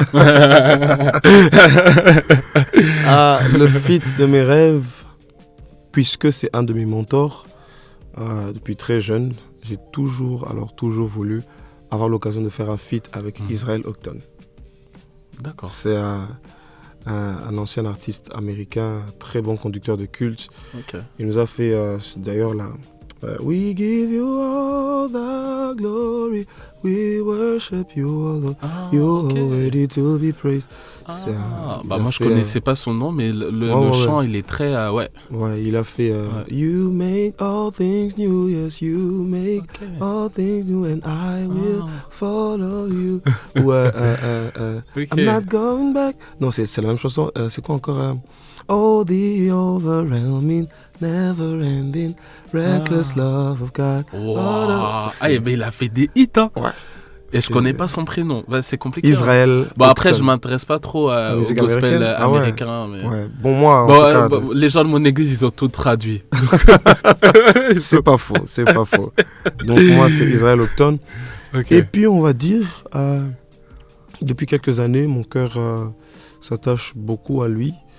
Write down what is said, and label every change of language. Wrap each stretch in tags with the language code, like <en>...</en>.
<fr>Le feat de mes rêves, puisque c'est un de mes mentors, depuis très jeune, j'ai toujours voulu avoir l'occasion de faire un feat avec Israel Houghton. D'accord. C'est un ancien artiste américain, très bon conducteur de culte. Okay. Il nous a fait d'ailleurs là.</fr> <en>We give you all the glory, we worship you, Lord. You're worthy to be praised.</en> <fr>Moi je connaissais pas son nom, mais le chant il est très Ouais, il a fait</fr> <en>You make all things new, yes you make all things new, and I will follow you. I'm not going back.</en> <fr>Non, c'est la même chanson. C'est quoi encore?</fr> <en>Oh, the overwhelming, never-ending, reckless love of God.</en> <fr>Wow. Il a fait des hits, hein. Ouais. Et je connais pas son prénom. C'est compliqué. Israel. Bon, après, je m'intéresse pas trop au gospel américain. Mais... Ouais. Bon, moi, en tout cas, les gens de mon église, ils ont tout traduit. C'est pas faux. Donc, moi, c'est Israel Houghton. Okay. Et puis, on va dire, depuis quelques années, mon cœur s'attache beaucoup à lui.</fr>